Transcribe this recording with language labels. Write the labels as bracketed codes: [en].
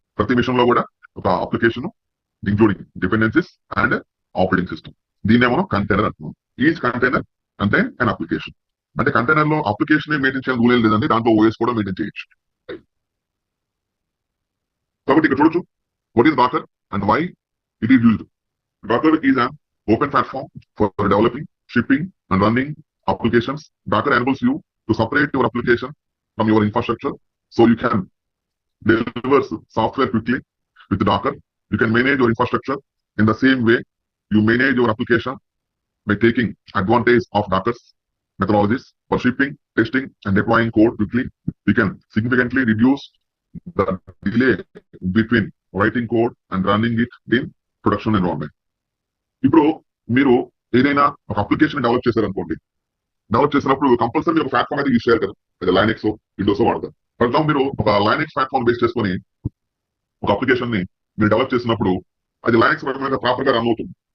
[te] ప్రతి మిషన్ లో కూడా ఒక application including dependencies and operating system, దీన్నే మనం కంటైనర్ అంటున్నాం. [en] Each container contain and application. [te] అంటే కంటైనర్ లో అప్లికేషన్ మెయింటైన్ చేయాలని రూల్ ఏం లేదండి, దాంట్లో OS కూడా మెయింటైన్ చేయొచ్చు. కాబట్టి ఇక్కడ చూడొచ్చు, [en] what is Docker and why it is used. Docker is an open platform for developing, shipping and running applications. Docker enables you to separate your application from your infrastructure, so you can deliver software quickly with Docker. You can manage your infrastructure in the same way you manage your application by taking advantage of Docker's methodologies for shipping, testing and deploying code quickly. We can significantly reduce the delay between writing code and running it in production environment. [te] ఇప్పుడు మీరు ఏదైనా ఒక application develop చేశారనుకోండి, develop చేసినప్పుడు compulsory ఒక platform అయితే use చేయాలి కదా, అది లైనెక్స్ విండోస్ వాడతారు. ఫర్ ఎగ్జాంపుల్ మీరు ఒక లైనెక్స్ ప్లాట్ఫామ్ బేస్ చేసుకొని ఒక అప్లికేషన్ ని మీరు డెవలప్ చేసినప్పుడు అది లైనెక్స్ మీద ప్రాపర్ గా రన్ అవుతుంది.